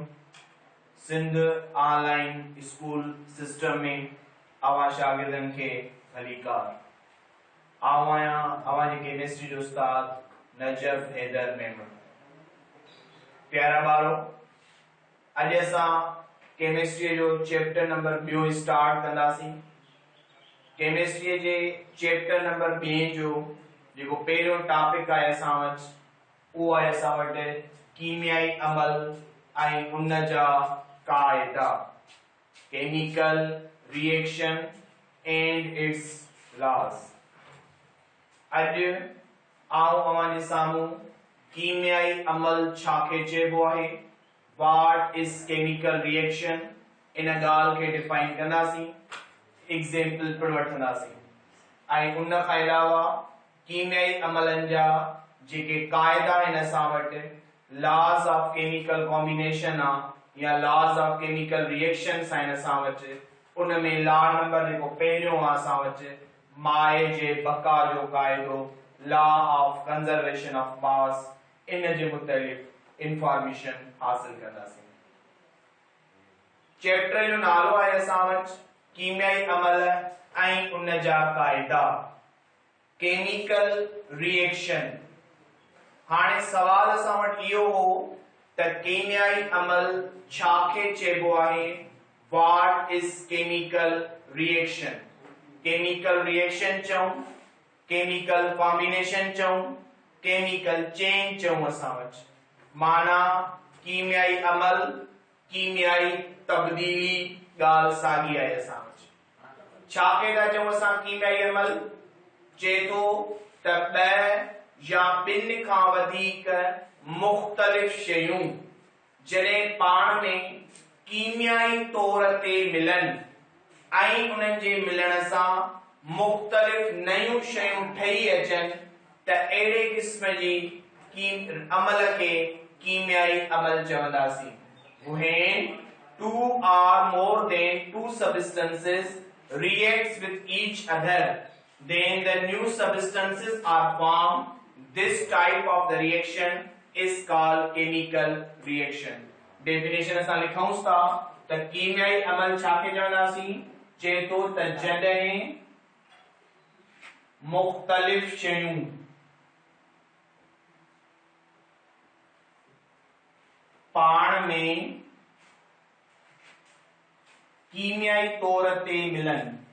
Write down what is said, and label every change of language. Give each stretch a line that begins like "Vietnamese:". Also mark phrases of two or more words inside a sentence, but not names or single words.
Sindhi: सिंध ऑनलाइन स्कूल सिस्टम में आवा शागिर्दन के भलीकार। आऊं आहियां अवां जे केमिस्ट्री जो उस्ताद नजफ हैदर मेमन। प्यारा ॿारो, अॼु असां केमिस्ट्री जो
English: chapter number 2 start
Sindhi: कंदासीं। केमिस्ट्री जे
English: chapter number 2
Sindhi: जो जेको पहिरियों टॉपिक आहे असां वटि, उहो आहे असां वटि कीमियाई अमल ऐं उन जा क़ाइदा,
English: chemical reaction and its laws.
Sindhi: अॼु आऊं अवां जे साम्हूं कीमियाई अमल छाखे चइबो आहे,
English: what is chemical reaction,
Sindhi: इन ॻाल्हि खे डिफाइन कंदासीं, एग्जांपल पिण वठंदासीं ऐं उन खां अलावा कीमियाई अमलनि जा जेके क़ाइदा आहिनि असां वटि,
English: laws of chemical combination
Sindhi: आहे या
English: laws of chemical reactions
Sindhi: आहिनि असां वटि। उन में
English: law number
Sindhi: जेको पहिरियों आहे असां वटि माए जे बका जो क़ाइदो,
English: law of conservation of mass,
Sindhi: इन जे मुताबिक़ इंफॉर्मेशन हासिल कंदासीं। चैप्टर जो नालो आहे असां वटि कीमियाई अमल ऐं उन जा क़ाइदा,
English: chemical reaction.
Sindhi: हाणे सवाल असां वटि इहो हो त कीमियाई अमल छाखे चइबो आहे,
English: what is chemical reaction. chemical reaction
Sindhi: चऊं,
English: chemical combination
Sindhi: चऊं,
English: chemical change
Sindhi: चऊं असां वटि, माना कीमियाई अमल, कीमियाई तब्दीली, ॻाल्हि साॻी आहे असां वटि। छाखे था चऊं असां कीमियाई अमल? चए थो त ॿ या ॿिनि खां वधीक मुख़्तलिफ़ शयूं जॾहिं पाण में कीमियाई तौर ते मिलनि ऐं उन्हनि जे मिलण सां मुख़्तलिफ़ नयूं शयूं ठही अचनि, त अहिड़े क़िस्म जी अमल खे कीमियाई अमल चवंदासीं।
English: When two or more than two substances reacts with each other, then the new substances are formed. This type of the reaction is called chemical reaction.
Sindhi: Definition असां लिखूं था त कीमियाई अमल छाखे चवंदासीं? चए थो त जॾहिं मुख़्तलिफ़ शयूं पाण में कीमियाई तौर ते मिलन